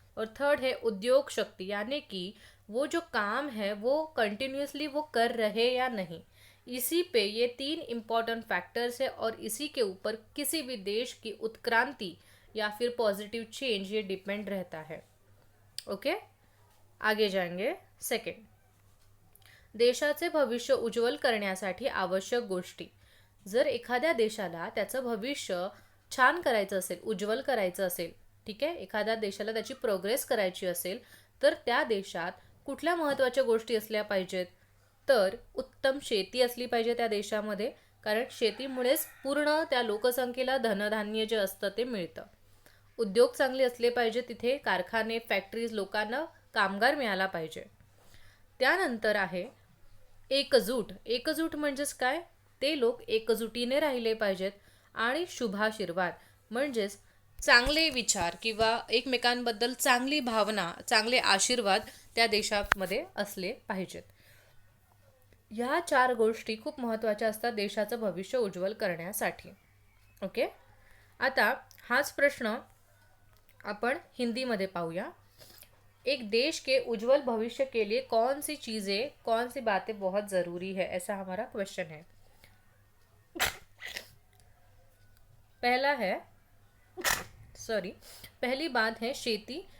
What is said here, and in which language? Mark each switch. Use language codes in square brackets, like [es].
[hi] और थर्ड है उद्योग शक्ति यानी कि वो जो काम है वो कंटिन्यूसली वो कर रहे या नहीं। इसी पे ये 3 इम्पॉर्टेंट फैक्टर्स है और इसी के ऊपर किसी भी देश की उत्क्रांति या फिर पॉजिटिव चेंज ये डिपेंड रहता है। ओके। आगे जाएंगे। [mr] सेकंड, देशाचे भविष्य उज्ज्वल करण्यासाठी आवश्यक गोष्टी। जर एखाद्या देशाला त्याचं भविष्य छान करायचं असेल, उज्ज्वल करायचं असेल, ठीक आहे, एखाद्या देशाला त्याची प्रोग्रेस करायची असेल, तर त्या देशात कुठल्या महत्त्वाच्या गोष्टी असल्या पाहिजेत, तर उत्तम शेती असली पाहिजे त्या देशामध्ये, कारण शेतीमुळेच पूर्ण त्या लोकसंख्येला धनधान्य जे असतं ते मिळतं। उद्योग चांगले असले पाहिजे, तिथे कारखाने, फॅक्टरीज, लोकांना कामगार मिळाला पाहिजे। त्यानंतर आहे एकजूट। एकजूट म्हणजेच काय, ते लोक एकजुटीने राहिले पाहिजेत, आणि शुभाशीर्वाद म्हणजेच चांगले विचार किंवा एकमेकांबद्दल चांगली भावना, चांगले आशीर्वाद त्या देशामध्ये असले पाहिजेत। ह्या 4 गोष्टी खूप महत्त्वाच्या असतात देशाचं भविष्य उज्ज्वल करण्यासाठी। [en] Okay. [mr] आता हाच प्रश्न अपन [hi] हिंदी में [mr] पाऊया। [hi] एक देश के उज्जवल भविष्य के लिए कौन सी चीज़ें, कौन सी बातें बहुत ज़रूरी है, ऐसा हमारा क्वेश्चन है। पहला है, सॉरी, पहली बात है शेती